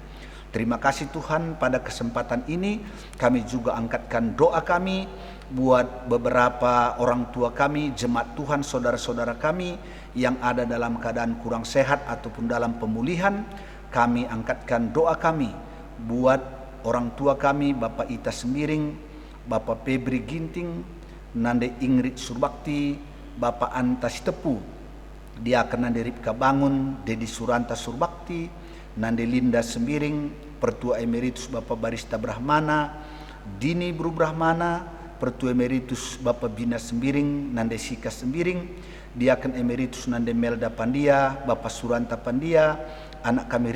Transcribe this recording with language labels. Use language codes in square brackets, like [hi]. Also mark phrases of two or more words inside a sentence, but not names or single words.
[id] Terima kasih Tuhan, pada kesempatan ini kami juga angkatkan doa kami buat beberapa orang tua kami, jemaat Tuhan, saudara-saudara kami yang ada dalam keadaan kurang sehat ataupun dalam pemulihan. Kami angkatkan doa kami buat orang tua kami, Bapak Ita Sembiring, Bapak Febri Ginting, Nande Ingrid Surbakti, Bapak Anta Sitepu, Diaken Nande Ripka Bangun, Dedi Suranta Surbakti, Nande Linda Sembiring, Pertua Emeritus Bapak Barista Brahmana, Dini Bru Brahmana, Pertua Emeritus Bapak Bina Sembiring, Nande Sika Sembiring, Diaken Emeritus Nande Melda Pandia, Bapak Suranta Pandia, anak kami